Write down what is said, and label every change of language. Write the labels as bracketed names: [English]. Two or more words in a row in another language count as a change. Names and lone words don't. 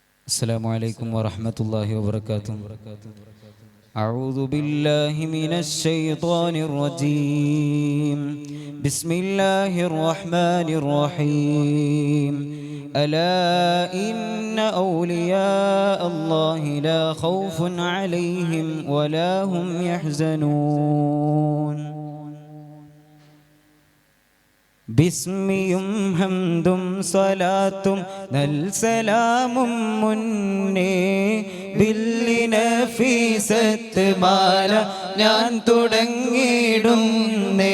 [Arabic] السلام عليكم ورحمة الله وبركاته. أعوذ بالله من الشيطان الرجيم. بسم الله الرحمن الرحيم. ألا إن أولياء الله لا خوف عليهم ولا هم يحزنون. [Malayalam] ബിസ്മിയും ഹംദും സ്വലാത്തും നൽസലാമും മുന്നേ ബില്ലിനഫീസത്ത് മാല ഞാൻ തുടങ്ങിയിടുന്നേ.